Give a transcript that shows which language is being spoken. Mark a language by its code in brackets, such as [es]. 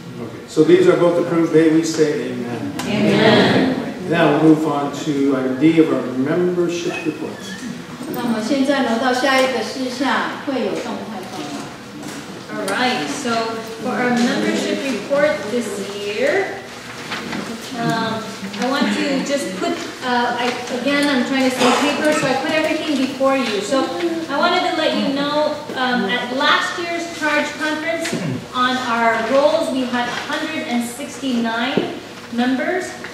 [en] Okay. So these are both approved. May we say amen. Amen. Now we'll move on to item D of our membership report. [zh] 那么现在呢，到下一个事项会有动态报告。 [en] All right, so for our membership report this year, I want to just put, again, I'm trying to save paper, so I put everything before you. So I wanted to let you know, at last year's charge conference, on our rolls, we had 169 members.